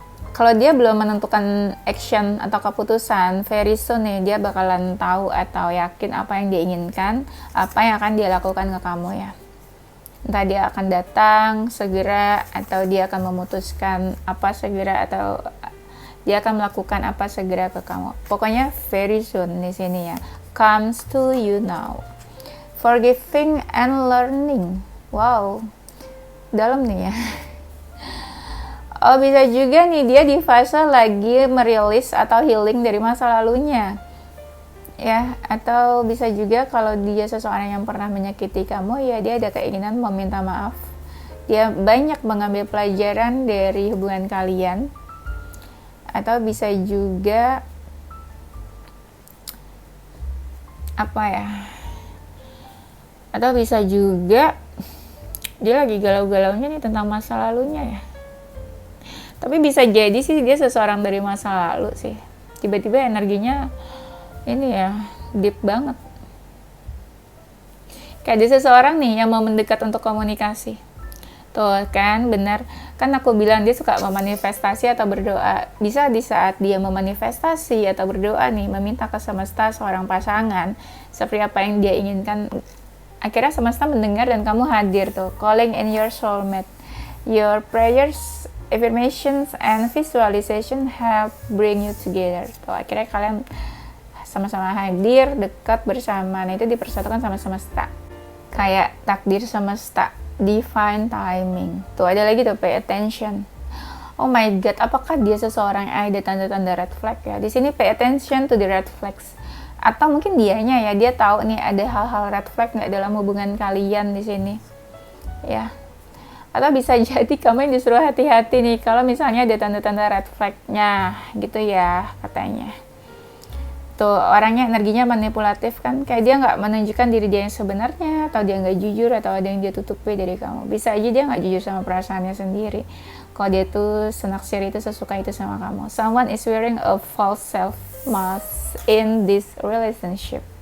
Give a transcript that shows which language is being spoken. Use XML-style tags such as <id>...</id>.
<id>Kalau dia belum menentukan action atau keputusan,</id> <en>very soon</en> <id>nih dia bakalan tahu atau yakin apa yang dia inginkan, apa yang akan dia lakukan ke kamu ya. Entah dia akan datang segera, atau dia akan memutuskan apa segera, atau dia akan melakukan apa segera ke kamu. Pokoknya</id> <en>very soon</en> <id>di sini ya.</id> <en>Comes to you now. Forgiving and learning.</en> <id>Wow. Dalam nih ya. Oh, bisa juga nih dia di fase lagi merilis atau healing dari masa lalunya. Ya, atau bisa juga kalau dia seseorang yang pernah menyakiti kamu, ya dia ada keinginan meminta maaf. Dia banyak mengambil pelajaran dari hubungan kalian. Atau bisa juga apa ya, atau bisa juga dia lagi galau-galaunya nih tentang masa lalunya ya. Tapi bisa jadi sih dia seseorang dari masa lalu sih, tiba-tiba energinya ini ya deep banget, kayak ada seseorang nih yang mau mendekat untuk komunikasi. Tuh kan, benar. Kan aku bilang dia suka memanifestasi atau berdoa. Bisa di saat dia memanifestasi atau berdoa nih, meminta ke semesta seorang pasangan, seperti apa yang dia inginkan, akhirnya semesta mendengar dan kamu hadir tuh.</id> <en>Calling in your soulmate. Your prayers, affirmations, and visualization help bring you together.</en> <id>Tuh, akhirnya kalian sama-sama hadir, dekat bersama. Nah, itu dipersatukan sama semesta. Kayak takdir semesta.</id> <en>Divine timing.</en> <id>Tuh ada lagi tuh,</id> <en>pay attention. Oh my god,</en> <id>apakah dia seseorang yang ada tanda-tanda red flag ya? Di sini</id> <en>pay attention to the red flags.</en> <id>Atau mungkin dianya ya, dia tahu nih ada hal-hal red flag nggak dalam hubungan kalian di sini ya. Atau bisa jadi kamu yang disuruh hati-hati nih kalau misalnya ada tanda-tanda red flag-nya gitu ya katanya. Tuh orangnya energinya manipulatif kan, kayak dia nggak menunjukkan diri dia yang sebenarnya, atau dia nggak jujur, atau ada yang dia tutupi dari kamu. Bisa aja dia nggak jujur sama perasaannya sendiri kalau dia tuh senaksir itu, sesuka itu sama kamu.</id> <en>Someone is wearing a false self mask in this relationship.</en>